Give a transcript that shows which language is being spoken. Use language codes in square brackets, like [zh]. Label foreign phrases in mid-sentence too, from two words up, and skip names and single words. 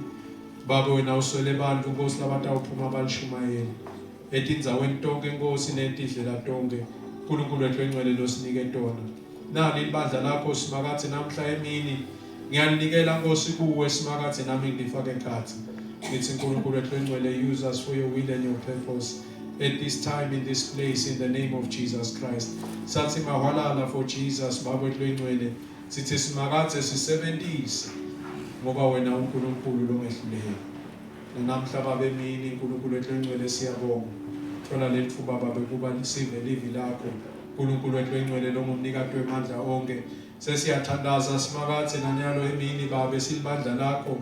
[ss] Baba wena uswele abantu Nkosi labatawuphuma balishumayela. Etindzaweni tonke Nkosi netindlela tonke uNkulunkulu wethu engcwele losinike tona. Nali ibandla lakho simakathi namhla emini ngiyalinikela Nkosi kuwe simakathi nami ngifake ekhathi. Ngithi uNkulunkulu wethu engcwele [en] use us for your will and your purpose. At this time in this place in the name of Jesus Christ. [ss] Sathi mahalala [en] for Jesus [ss] Baba wethu engcwele. Sithi simakathe sisebenzise ngoba wena uNkulunkulu longehluleyo. Namhla Baba emini uNkulunkulu wethu engcwele siyabonga. Thola lethu Baba bekuba lisive livi lakho. uNkulunkulu wethu engcwele longumnikati wemandla onke. Sesiyathandaza simakathe nanyalo emini Baba silibandla lakho.